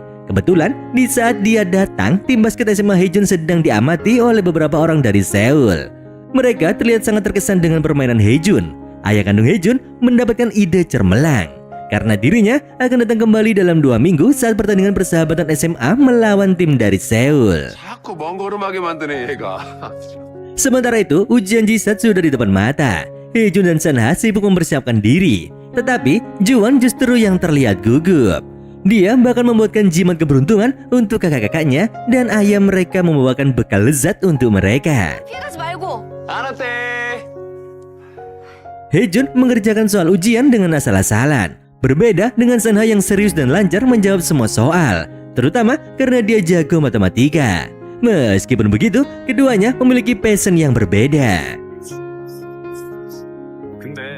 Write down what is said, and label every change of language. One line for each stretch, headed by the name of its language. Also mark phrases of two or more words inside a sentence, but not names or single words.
Indonesian: Kebetulan, di saat dia datang, tim basket SMA Haejun sedang diamati oleh beberapa orang dari Seoul. Mereka terlihat sangat terkesan dengan permainan Haejun. Ayah kandung Haejun mendapatkan ide cermelang karena dirinya akan datang kembali dalam 2 minggu saat pertandingan persahabatan SMA melawan tim dari Seoul.
Korean: 자꾸 먼 걸음하게 만드네 얘가.
Indonesian: Sementara itu, ujian Jisat sudah di depan mata. Haejun dan Sanha sibuk mempersiapkan diri. Tetapi, Juwon justru yang terlihat gugup. Dia bahkan membuatkan jimat keberuntungan untuk kakak-kakaknya dan ayah mereka membawakan bekal lezat untuk mereka.
Korean: 피해가지 말고. 알았대.
Indonesian: Haejun mengerjakan soal ujian dengan asal-asalan. Berbeda dengan Sanha yang serius dan lancar menjawab semua soal, terutama karena dia jago matematika. Meskipun begitu, keduanya memiliki passion yang berbeda.
Korean: 근데